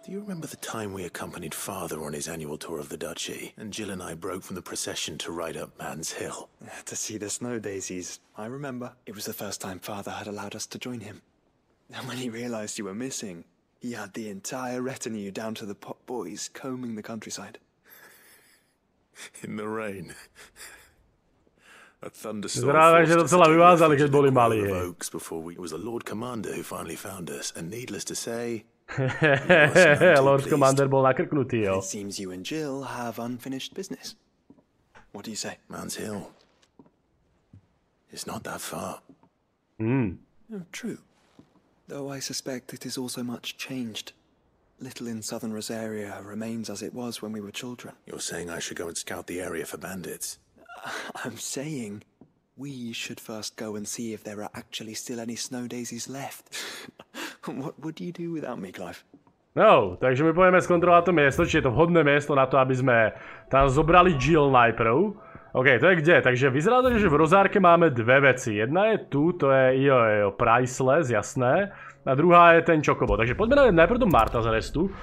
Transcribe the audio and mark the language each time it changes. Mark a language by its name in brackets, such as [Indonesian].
[English] Do you remember the time we accompanied Father on his annual tour of the duchy, and Jill and I broke from the procession to ride up Man's Hill? To see the snow daisies, I remember. It was the first time Father had allowed us to join him. And when he realized you were missing, he had the entire retinue down to the pot boys combing the countryside. In the rain. A thunderstorm [Slovak] Vyzerá, že docela vyvázali, keď boli malí. [English] It was the Lord Commander who finally found us, and needless to say, [Slovak] Lord Commander bol nakrknutý, jo. [English] It seems you and Jill have unfinished business. What do you say? Man's Hill. It's not that far. Oh, true. Though I suspect it is also much changed. Little in southern Rosaria remains as it was when we were children. You're saying I should go and scout the area for bandits? I'm saying we should first go and see if there are actually still any snow daisies left. What would you do without me, Clive? [Slovak] No, takže my pôjdeme skontrolovať to miesto, či je to vhodné miesto na to, aby sme tam zobrali Jill najprv. OK, to je kde? Takže vyzerá to, že v rozárke máme dve veci. Jedna je tu, to je priceless, jasné. A druhá je ten čokobo. Takže poďme najprv do Martha's Restu.